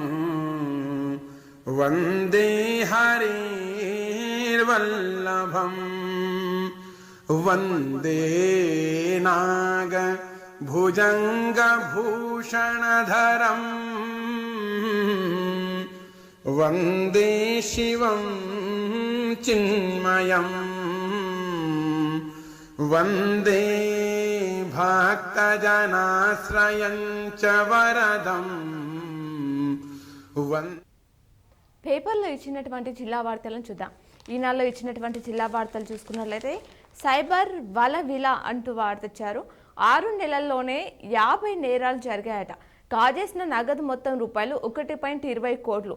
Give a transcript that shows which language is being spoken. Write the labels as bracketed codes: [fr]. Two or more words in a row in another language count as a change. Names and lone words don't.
[sa] वन्दे हरिर्वल्लभं वन्दे नागभुजङ्गभूषणधरं वन्दे शिवं चिन्मयं वन्दे भक्तजनाश्रयं च वरदं [te] పేపర్లో ఇచ్చినటువంటి జిల్లా వార్తలను చూద్దాం. ఈనాడులో ఇచ్చినటువంటి జిల్లా వార్తలు చూసుకున్నట్లయితే సైబర్ వల విల అంటూ వార్త ఇచ్చారు. 6 నెలల్లోనే 50 నేరాలు జరిగాయట. కాజేసిన నగదు మొత్తం రూపాయలు 1.20 కోట్లు.